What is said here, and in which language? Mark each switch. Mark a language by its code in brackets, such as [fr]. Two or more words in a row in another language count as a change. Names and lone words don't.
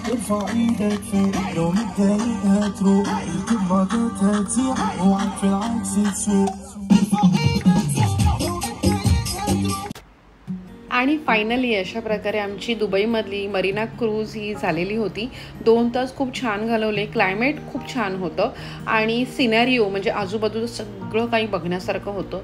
[ar] ايدك فين لو متضايقها تروح كل ما جاتها تزيح وعك في العكس تسوق. [mr] आणि फायनली अशा प्रकारे आमची दुबईमधली मरीना क्रूज ही झालेली होती. 2 तास खूप छान घालवले. क्लायमेट खूप छान होतं आणि सिनॅरिओ म्हणजे आजूबाजूचं सगळं काही बघण्यासारखं होतं.